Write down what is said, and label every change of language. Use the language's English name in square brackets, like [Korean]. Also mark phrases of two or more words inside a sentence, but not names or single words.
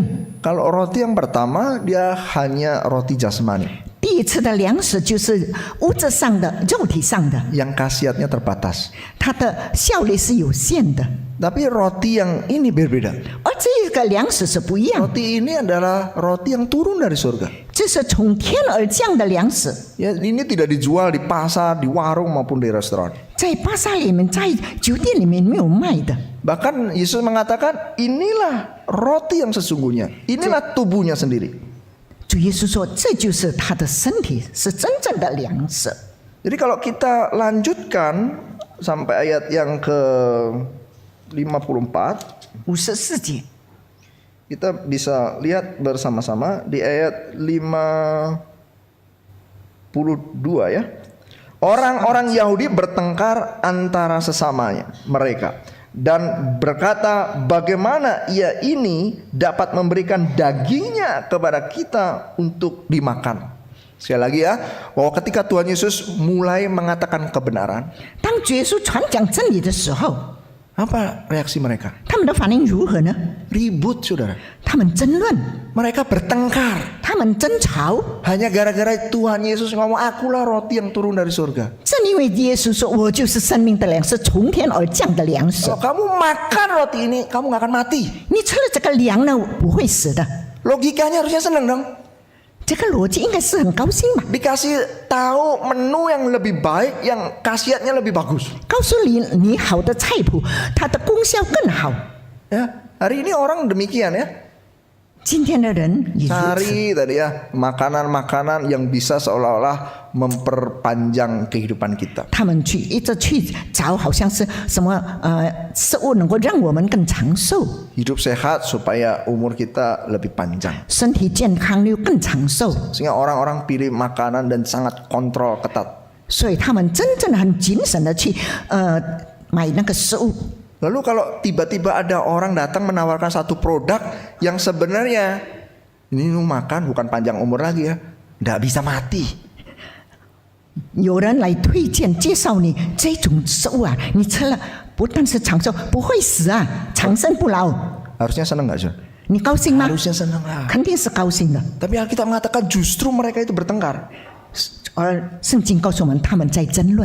[Indonesian] Kalau roti yang pertama dia hanya roti jasmani [Chinese] 第一次的粮食就是物质上的、肉体上的， [Indonesian] yang khasiatnya terbatas. [Chinese] 它的效力是有限的。 [Indonesian] Tapi roti yang ini berbeda. [Chinese] 而这个粮食是不一样， [Indonesian] Roti ini adalah roti yang turun dari surga. [Chinese] 这是从天而降的粮食， [Indonesian] Ya, ini tidak dijual di pasar, di warung maupun di restoran. [Chinese] 在巴萨里面、在酒店里面没有卖的。 [Indonesian] Bahkan Yesus mengatakan inilah roti yang sesungguhnya. Inilah tubuhnya sendiri. [Chinese] 主耶稣说，这就是他的身体，是真正的粮食。 [Indonesian] Jadi kalau kita lanjutkan sampai ayat yang ke 54, [Chinese] 54节， [Indonesian] kita bisa lihat bersama-sama di ayat 52 ya. Orang-orang Yahudi bertengkar antara sesamanya mereka dan berkata, bagaimana ia ini dapat memberikan dagingnya kepada kita untuk dimakan. Sekali lagi ya, bahwa ketika Tuhan Yesus mulai mengatakan kebenaran, [Chinese] 当主耶稣传讲真理的时候， [Indonesian] apa reaksi mereka? [Chinese] 他们的反应如何呢？ [Indonesian] Ribut, saudara. [Chinese] 他们争论， [Indonesian] Mereka bertengkar [Chinese] 他们争吵， [Indonesian] hanya gara-gara Tuhan Yesus ngomong, akulah roti yang turun dari surga. [Chinese] 正因为耶稣说：“我就是生命的粮，是从天而降的粮食。 [Indonesian] Kalau kamu makan roti ini, kamu gak akan mati. [Chinese] 你吃了这个粮呢，不会死的。 [Indonesian] Logikanya harusnya senang dong. [Chinese] 这个逻辑应该是很高兴嘛。 [Indonesian] Dikasih tahu menu yang lebih baik, yang khasiatnya lebih bagus. [Chinese] 告诉你好的菜谱，它的功效更好。 [Indonesian] Ya, hari ini orang demikian ya. [Chinese] 今天的人也如此， [Indonesian] Cari tadi ya makanan-makanan yang bisa seolah-olah memperpanjang kehidupan kita. [Chinese] 他们一直去找，好像是什么食物能够让我们更长寿， [Indonesian] Hidup sehat supaya umur kita lebih panjang. [Chinese] 身体健康又更长寿， [Indonesian] Sehingga orang-orang pilih makanan dan sangat kontrol ketat. [Chinese] 所以他们真正很谨慎的去买那个食物。 [Indonesian] Lalu kalau tiba-tiba ada orang datang menawarkan satu produk yang sebenarnya ini lu makan bukan panjang umur lagi ya, nggak bisa mati. [Chinese] 有人来推荐介绍你这种食物啊，你吃了不但是长寿，不会死啊，长生不老。 [Indonesian] Harusnya senang nggak sih? [Chinese] 你高兴吗？ [Indonesian] Harusnya senang lah. [Chinese] 肯定是高兴的。 [Indonesian] Tapi Alkitab mengatakan justru mereka itu bertengkar. [Chinese] 而圣经告诉我们，他们在争论。